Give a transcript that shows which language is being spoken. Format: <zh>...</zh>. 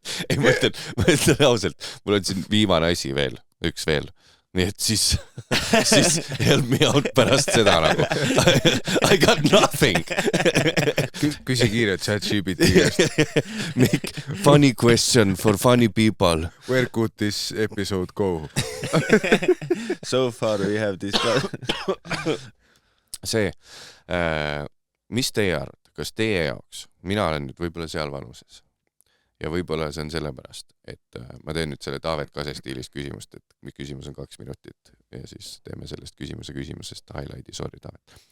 <et>Ei, ma ütlen ausalt, mul on siin viimane asi veel, üks veel. Nii et siis</et> <en>help me out</en> <et>pärast seda nagu.</et> <en>I got nothing.</en> <et>Küsi kiirelt ChatGPT käest.</et> <en>Make funny question for funny people. Where could this episode go? So far we have this</en> <et>See, mis teie arvate, kas teie jaoks, mina olen nüüd võib-olla seal vanuses ja võib-olla see on sellepärast, et ma teen nüüd selle Taavet Kase stiilis küsimust, et küsimus on 2 minutit ja siis teeme sellest küsimusest highlighti, sorry Taavet.</et>